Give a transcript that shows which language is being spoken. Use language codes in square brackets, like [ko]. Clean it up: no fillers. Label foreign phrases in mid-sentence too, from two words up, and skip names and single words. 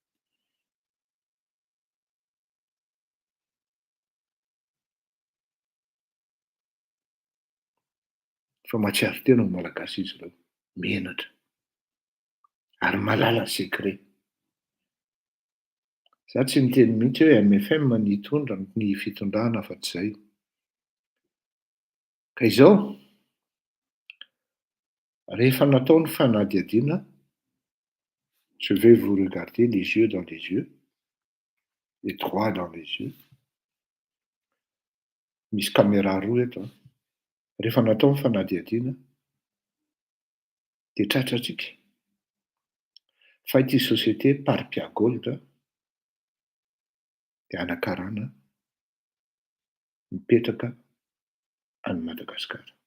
[mg] Efa mahatsiaro tena ho malagasy izy ireo, menatra ary malala secret. Za tsy miteny mihitsy hoe MFM ny hitondra ny fitondrana fa tsy izay. Ka izao, rehefa natao ny fanadihadiana, [fr] je vais vous regarder les yeux dans les yeux, et droit dans les yeux. [mg] Misy caméra roa eto. Rehefa natao ny fanadihadiana, dia tratra tsika fa ity société Parpia Gold dia anakarana mipetraka any Madagasikara.